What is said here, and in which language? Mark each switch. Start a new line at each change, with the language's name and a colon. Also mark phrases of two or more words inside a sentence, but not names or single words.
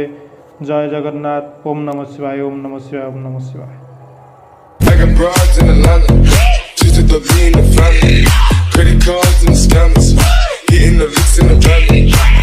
Odia: ଜୟ ଜଗନ୍ନାଥ।
Sanskrit: ଓମ୍ ନମଃ ଶିବାୟ, ଓମ୍ ନମଃ ଶିବାୟ, ଓମ୍ ନମଃ ଶିବାୟ।
English: I got broads in Atlanta, just to throw me in the family. Credit cards and the scammers, hitting the licks in the van.